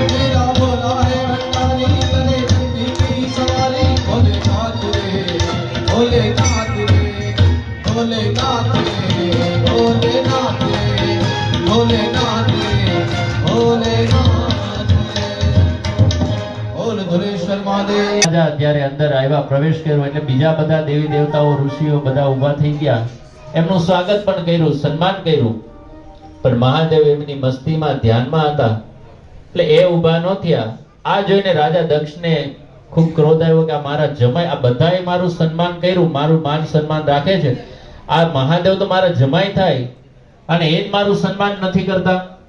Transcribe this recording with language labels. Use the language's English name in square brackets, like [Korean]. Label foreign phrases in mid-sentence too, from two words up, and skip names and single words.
[Hindi] मेरा भोला है भंडारी, करे बंदी की सवारी भोलेनाथ रे, भोलेनाथ रे, भोलेनाथ रे, भोलेनाथ रे, भोलेनाथ रे, भोलेनाथ रे। बोल धुलेश्वर महादेव। [Gujarati] રાજા ત્યારે અંદર આવ્યા, પ્રવેશ કર્યો એટલે બીજા બધા દેવી દેવતાઓ ઋષિઓ બધા ઊભા થઈ ગયા, એમનું સ્વાગત પણ કર્યું, સન્માન કર્યું. પણ મહાદેવ એમની મસ્તીમાં ધ્યાનમાં હતા એટલે એ ઊભા ન થયા. આ જોઈને રાજા દક્ષને ખૂબ ક્રોધ આવ્યો કે આ મારા જમાઈ, આ બધાએ મારું સન્માન કર્યું, મારું માન સન્માન રાખે છે, આ મહાદેવ તો મારા જમાઈ થાય અને એ જ મારું સન્માન નથી કરતા.